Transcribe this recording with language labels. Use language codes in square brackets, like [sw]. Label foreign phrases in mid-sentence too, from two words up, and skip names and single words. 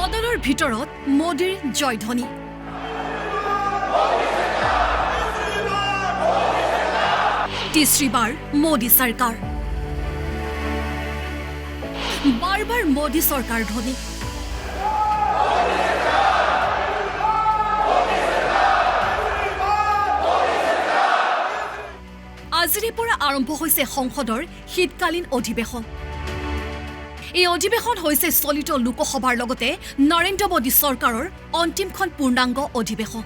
[as] শব্দৰ ভিতৰত মোদীৰ জয়ধ্বনি। [hi] तीसरी बार मोदी सरकार, बार बार मोदी सरकार ध्वनि। [as] আজিৰে পৰা আৰম্ভ হৈছে সংসদৰ শীতকালীন অধিৱেশন। এই অধিৱেশন হৈছে চলিত লোকসভাৰ লগতে নৰেন্দ্ৰ মোদী চৰকাৰৰ অন্তিমখন পূৰ্ণাংগ অধিৱেশন।